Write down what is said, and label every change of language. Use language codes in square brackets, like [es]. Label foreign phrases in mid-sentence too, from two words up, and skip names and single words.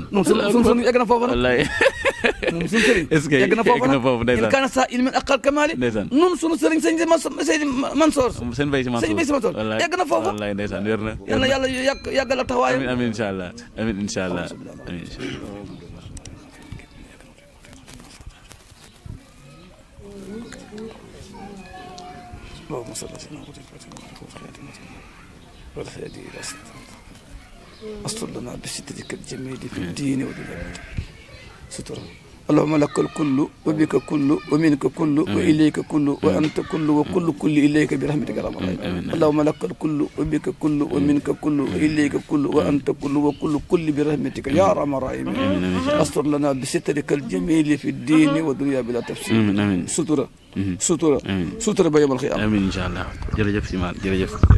[wo] moom suñu sëriñ egg na foofu nag moom suñu sëriñ egg na foofu nag [ar] إن كان ذا علم أقل كمالي [wo] nun suñu sëriñ sëñ Seydi Mansour seen bay si Mansour egg na foofu wallaay ndeysaan wér na yal na yàlla yàggal ak taxawaayam [ar] آمين إن شاء الله آمين إن شاء الله آمين اللهم صل على سيدنا محمد والهادي الى استر لنا بسترك الجميل في الدين والدنيا ستر اللهم لك الكل وبك كل ومنك كل واليك كل وانت كل وكل اليك برحمتك يا رب العالمين اللهم لك الكل وبك كل ومنك كل واليك كل وانت كل وكل برحمتك يا ارحم الراحمين استر لنا بسترك الجميل في الدين والدنيا بلا تفسير امين [wo] sutura ba yomal xiyam [ar] آمين إن شاء الله [wo] jërëjëf si maal jërëjëf